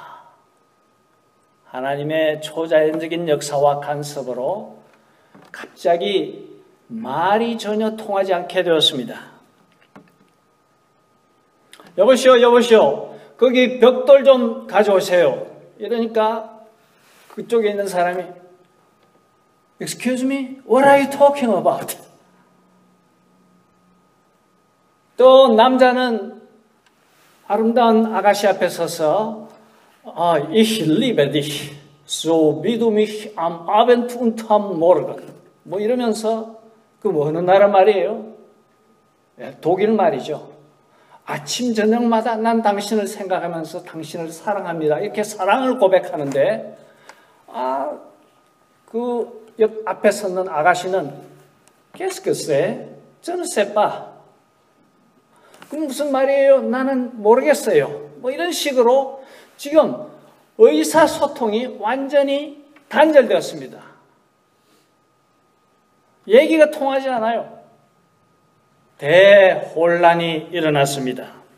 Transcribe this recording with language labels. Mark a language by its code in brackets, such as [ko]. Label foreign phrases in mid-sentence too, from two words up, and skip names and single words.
[ko] 하나님의 초자연적인 역사와 간섭으로 갑자기 말이 전혀 통하지 않게 되었습니다. 여보시오, 거기 벽돌 좀 가져오세요. 이러니까 그쪽에 있는 사람이 [en] Excuse me? What are you talking about? [ko] 또 남자는 아름다운 아가씨 앞에 서서 [de] Ich liebe dich, so wie du mich am Abend und am Morgen. [ko] 뭐 이러면서 그 어느 나라 말이에요? 독일 말이죠. 아침 저녁마다 난 당신을 생각하면서 당신을 사랑합니다. 이렇게 사랑을 고백하는데 그 옆 앞에 섰는 아가씨는 [fr] Qu'est-ce que c'est? Je ne sais pas. [ko] 그럼 무슨 말이에요? 나는 모르겠어요. 뭐 이런 식으로 지금 의사소통이 완전히 단절되었습니다. 얘기가 통하지 않아요. 대혼란이 일어났습니다.